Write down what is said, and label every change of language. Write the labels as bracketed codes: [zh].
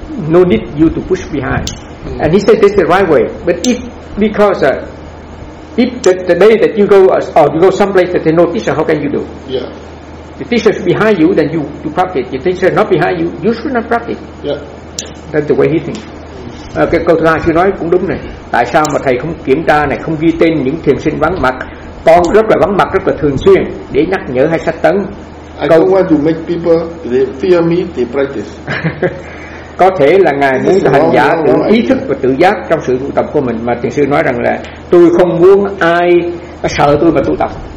[en] No need you to push behind. And he said this is the right way. But if because if the day that you go or you go someplace that there's no teacher, how can you do? Yeah. The teacher is behind you, then you practice. If the teacher is not behind you, you should not practice. Yeah. That's the way he thinks. [vi] Cái câu thứ hai chú nói cũng đúng này. Tại sao mà thầy không kiểm tra này, không ghi tên những thiền sinh vắng mặt, con rất là vắng mặt rất là thường xuyên để nhắc nhở hay sát tấn? [en] I don't want to make people they fear me they practice. [vi] Có thể là ngài muốn hành giả tự ý thức và tự giác trong sự tu tập của mình, mà thiền sư nói rằng là tôi không muốn ai sợ tôi mà tu tập.